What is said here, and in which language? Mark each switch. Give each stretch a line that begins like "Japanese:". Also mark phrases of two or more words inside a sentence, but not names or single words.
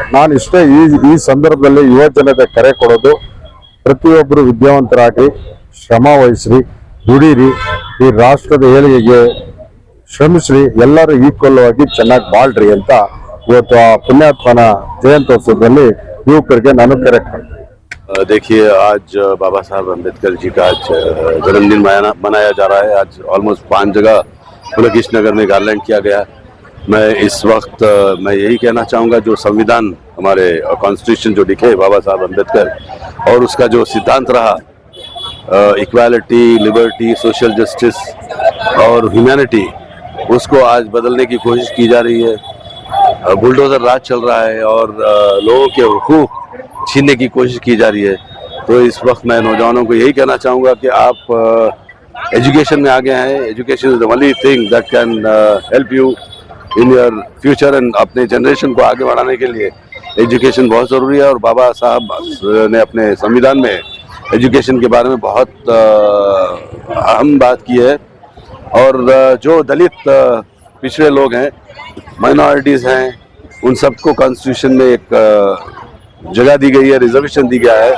Kannada: ನಾನು ಇಷ್ಟೇ ಈ ಸಂದರ್ಭದಲ್ಲಿ ಯುವ ಜನತೆ ಕರೆ ಕೊಡೋದು, ಪ್ರತಿಯೊಬ್ಬರು ವಿದ್ಯಾವಂತರಾಗಿ ಶ್ರಮ ವಹಿಸ್ರಿ, ದುಡೀರಿ, ಈ ರಾಷ್ಟ್ರದ ಏಳಿಗೆಗೆ ಶ್ರಮಿಸ್ರಿ, ಎಲ್ಲರೂ ಈಕ್ವಲ್ ಆಗಿ ಚೆನ್ನಾಗಿ ಬಾಳ್ರಿ ಅಂತ ಇವತ್ತು ಆ ಪುಣ್ಯಾತ್ಮನ ಜಯಂತ್ಯೋತ್ಸವದಲ್ಲಿ ಯುವಕರಿಗೆ ನಾನು ಕರೆ ಕೊಡ್ತೀನಿ.
Hindi: देखिए, आज बाबा साहब अम्बेडकर जी का आज जन्मदिन मनाया जा रहा है। आज ऑलमोस्ट 5 जगह पुलकेशी नगर में गार्लैंड किया गया। मैं इस वक्त मैं यही कहना चाहूँगा, जो संविधान हमारे कॉन्स्टिट्यूशन जो लिखे बाबा साहब अम्बेडकर और उसका जो सिद्धांत रहा
English: equality, liberty, social justice
Hindi: और ह्यूमैनिटी, उसको आज बदलने की कोशिश की जा रही है। बुलडोजर राज चल रहा है और लोगों के हुकूक छीनने की कोशिश की जा रही है। तो इस वक्त मैं नौजवानों को यही कहना चाहूँगा कि आप एजुकेशन में आगे हैं।
English: Education is the only thing that can help you in your future and
Hindi: अपने जनरेशन को आगे बढ़ाने के लिए एजुकेशन बहुत ज़रूरी है। और बाबा साहब ने अपने संविधान में एजुकेशन के बारे में बहुत अहम बात की है। और जो दलित पिछड़े लोग हैं, माइनॉरिटीज़ हैं, उन सबको कॉन्स्टिट्यूशन में एक जगह दी गई है, रिजर्वेशन दी गया है।